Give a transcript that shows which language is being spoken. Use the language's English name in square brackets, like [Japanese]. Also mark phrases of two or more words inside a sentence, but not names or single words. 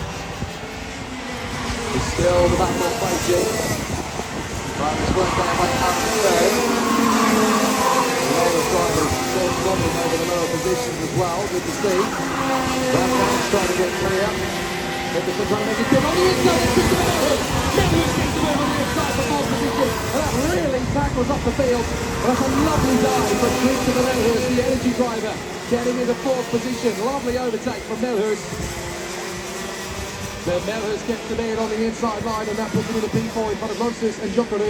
[English] It's still the battle of racing. Drivers work down by Aaron third. The other drivers still struggling over the lower positions as well, good to see. Brandgaard's trying to get clear. Nicholson trying to make it good on the inside. Christopher Melhus. Melhus gets the win on the inside for fourth position. And that really tackles off the field. But that's a lovely dive from Christopher Melhus, the energy driver, getting into fourth position. Lovely overtake from Melhus. Then Melhus gets the lead on the inside line, and that puts him in the P4 in front of Loftus and Jokkerud.